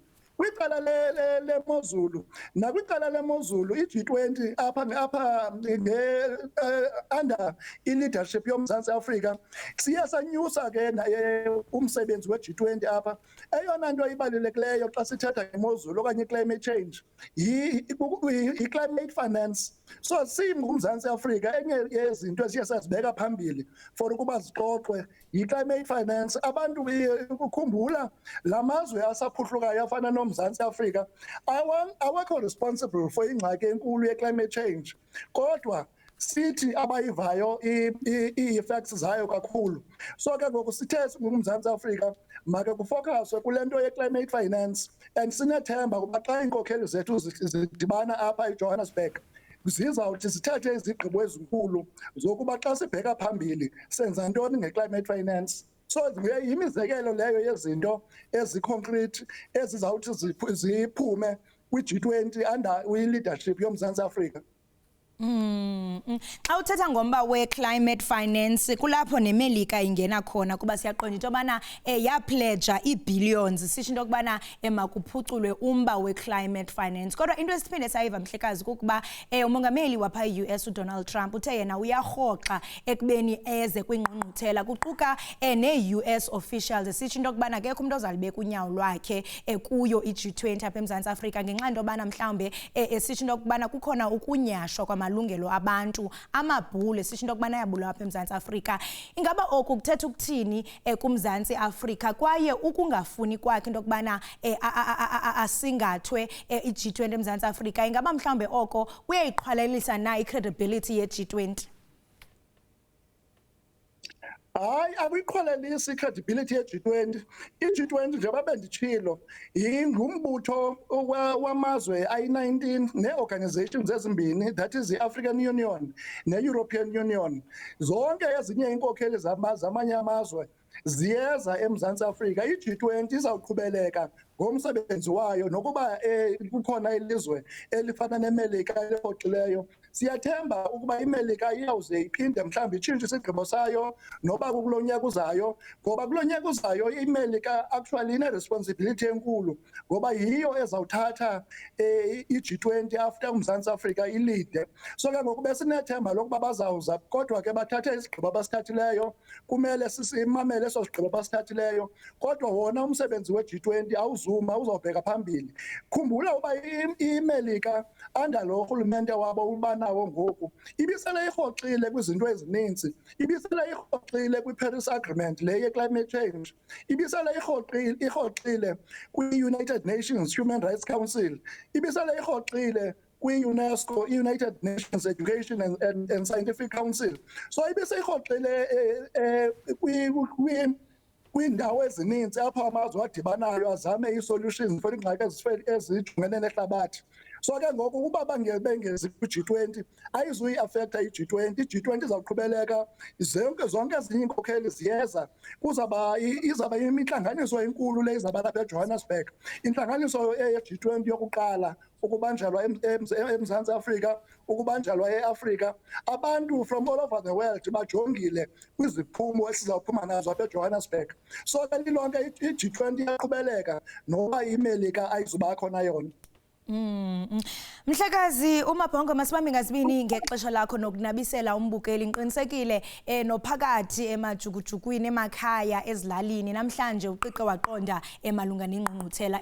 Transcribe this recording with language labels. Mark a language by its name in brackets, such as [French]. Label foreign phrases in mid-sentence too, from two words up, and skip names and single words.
[Xhosa] Kwicala lemozulu nakwicala lemozulu i-G20 apha [English] under i-leadership [Xhosa] yoMzantsi Afrika siye sanyusa ke umsebenzi we-G20 apha. Eyona nto ibalulekileyo xa sithetha ngemozulu okanye [English] i-climate change i-climate finance. [Xhosa] So singuMzantsi Afrika enye yezinto esiye sazibeka phambili for ukuba zixoxwe yi- [English] climate finance. [Xhosa] Abantu ukukhumbula la mazwe asaphuhlukayo afana noMzantsi Afrika awakho [English] responsible for [Xhosa] ingxaki enkulu ye- [English] climate change, [Xhosa] kodwa sithi abayivayo ii-effects zayo kakhulu. So ke ngoku sithe singuMzantsi Afrika make kufokaswe kule nto ye- [English] climate finance, [Xhosa] and sinethemba ukuba xa iinkokheli zethu zidibana apha eJohannesburg zizawuthi zithathe izigqibo ezinkulu zokuba xa sibheka phambili senza ntoni nge-climate finance. So yimizekelo leyo yezinto ezi-concrete ezizawuthi ziphume kwi-G20 [English] under i-leadership [Xhosa] yoMzantsi Afrika. Xa uthetha ngomba we- [English] climate finance [Xhosa] kulapho neMelika ingena khona, kuba siyaqonda into yobana yapledja ii-billions sisho into yokubana makuphuculwe umba we-climate finance. Kodwa into esiphinde sayiva Mhlekazi kukuba umongameli wapha e-US uDonald Trump uthe yena uyarhoxa ekubeni eze kwingqungquthela kuquka ne-US officials sisho into yokubana akekho umuntu ozalibeka unyawo lwakhe kuyo i-G20 apha eMzantsi Afrika ngenxa into yobana mhlawumbe sisho into yokubana kukhona ukunyhashwa kwamalungelo abantu, amabhulu sisho into yokubana ayabulawa apha eMzantsi Afrika. Ingaba oku kuthetha ukuthini kuMzantsi Afrika kwaye ukungafuni kwakhe into yokubana asingathwe i-G20 eMzantsi Afrika, ingaba mhlawumbe oko kuyayiqhwalelisa na i-credibility ye-G20? Hayi, akuyiqhwalelisi i-credibility ye-G20. I-G20 njengoba benditshilo ngumbutho wamazwe ayi-19 nee-organizations ezimbini, [English] that is the-African Union ne-European Union. [Xhosa] Zonke ezinye iinkokheli zamanye amazwe ziyeza eMzantsi Afrika. I-G20 izawuqhubeleka ngomsebenzi wayo nokuba kukhona ilizwe elifana neMelika elirhoxileyo. Siyathemba ukuba iMelika iyawuze iphinde mhlawumbi itshintshe isigqibo sayo noba kulo nyaka uzayo, ngoba kulo nyaka uzayo iMelika actually ine-responsibility enkulu ngoba yiyo ezawuthatha i-G20 after uMzantsi Afrika ilide. So ke ngoku besinethemba lokuba bazawuza, kodwa ke bathathe isigqibo abasithathileyo, kumele simamele eso sigqibo abasithathileyo. Kodwa wona umsebenzi we-G20 awuzuma, uzawubheka phambili. Khumbula uba iMelika under lo rhulumente wabo ubanawo ngoku ibisele irhoxile kwizinto ezininzi, ibisele irhoxile kwi-Paris Agreement le ye-climate change, ibisele irhoxile kwi-United Nations Human Rights Council, ibisele irhoxile kwi-UNESCO, i-United Nations Education and Scientific Council. So ibiseyirhoxile kwiindawo ezininzi apho amazwe adibanayo azame [English] ii-solutions for [Xhosa] iingxaki ezijongene nehlabathi. So ke ngoku uba bengezi kwi-G20 ayizuyiafektha i-G20. I-G20 izawuqhubeleka, zonke ezinye iinkokheli ziyeza. Izawuba imihlanganiso enkulu le izawuba lapha eJohannesburg, intlanganiso ye-G20 yokuqala ukubanjelwa eMzantsi Afrika, ukubanjelwa eAfrika. Abantu [English] from all over the world [Xhosa] bajongile kwiziphumo esizawuphuma nazo apha eJohannesburg. So ke lilonke i-G20 iyaqhubeleka noba iMelika ayizuba khona yona. Mhlekazi uMabhongo, masibambe ngazibini ngexesha lakho nokunabisela umbukeli. Ngiqinisekile nophakathi emajukujukwini emakhaya ezilalini namhlanje uqiqe waqonda emalunga nengqungquthela.